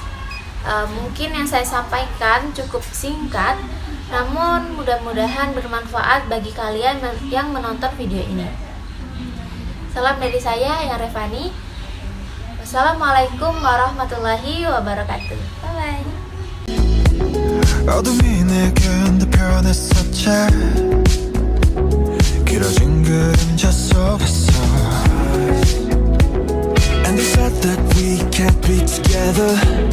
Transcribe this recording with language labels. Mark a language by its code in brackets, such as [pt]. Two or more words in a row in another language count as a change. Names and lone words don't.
[id] Mungkin yang saya sampaikan cukup singkat, namun mudah-mudahan bermanfaat bagi kalian yang menonton video ini. Salam dari saya, Yang Revani. [ar] والسلام عليكم ورحمة الله وبركاته. Bye-bye. [ko] 어둠이 내겐 더 변했었지 길어진 그림자 속에서 [en] And they said that we can't be together